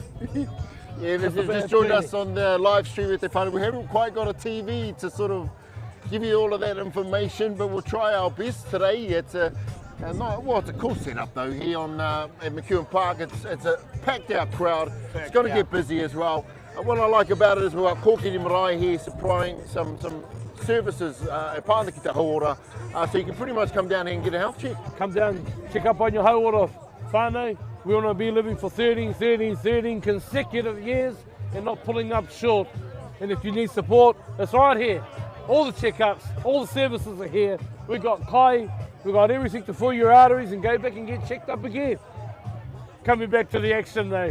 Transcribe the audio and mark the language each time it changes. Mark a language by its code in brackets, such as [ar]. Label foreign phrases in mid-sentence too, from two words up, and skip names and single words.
[en] Yeah, if you've just joined us on the live stream at the final, we haven't quite got a TV to sort of give you all of that information, but we'll try our best today. It's a cool setup though here on at McEwen Park. It's a packed out crowd. It's going to get busy as well. And what I like about it is we've got Kōkiri Marae here supplying some services at Pāna ki te hauora, so you can pretty much come down here and get a health check. Come down, check up on your [mi] hauora whānau. [en] We want to be living for 13 consecutive years and not pulling up short. And if you need support, it's right here. All the checkups, all the services are here. We've got kai, we've got everything to fill your arteries and go back and get checked up again. Coming back to the action though.